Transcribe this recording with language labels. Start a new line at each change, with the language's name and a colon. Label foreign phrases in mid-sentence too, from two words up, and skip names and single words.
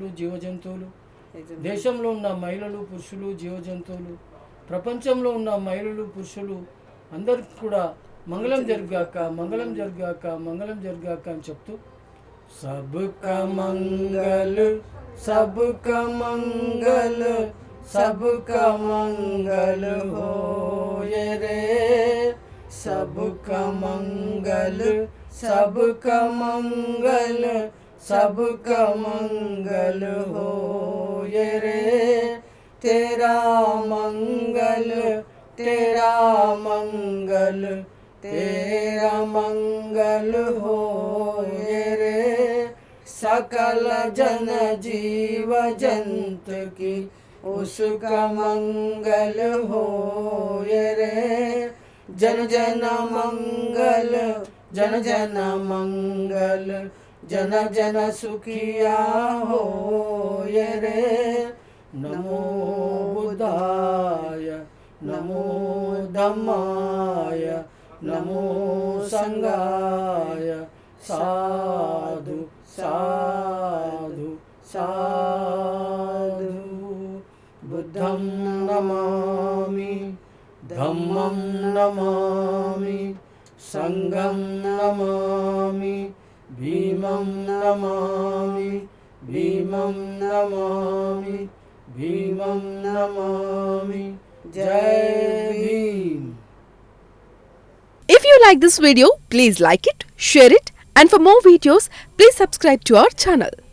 Telugu: జీవజంతువులు, దేశంలో ఉన్న మహిళలు, పురుషులు, జీవజంతువులు, ప్రపంచంలో ఉన్న మహిళలు, పురుషులు అందరికి కూడా మంగళం జరుగాక, మంగళం జరుగాక, మంగళం జరుగాక అని చెప్తూ
Hindi: सब्का मंगल, सब्का मंगल, सब्का मंगल होए रे, सब्का मंगल, सब्का मंगल, सब्का मंगल होए रे, तेरा मंगल, तेरा मंगल, तेरा मंगल होए रे, सकल जन जीव जंत की उसका मंगल होए रे, जन जन मंगल, जन जन मंगल, जन जन सुखिया होए रे,
Pali: नमो बुद्धाय, नमो धम्माय, नमो संघाय, साधु साधु साधु। बुद्धं नमामि, धम्मं नमामि, संघं नमामि, भीमं नमामि, भीमं नमामि, भीमं नमामि।
Hindi: जय भीम।
English: If you like this video, please like it, share it, and for more videos, please subscribe to our channel.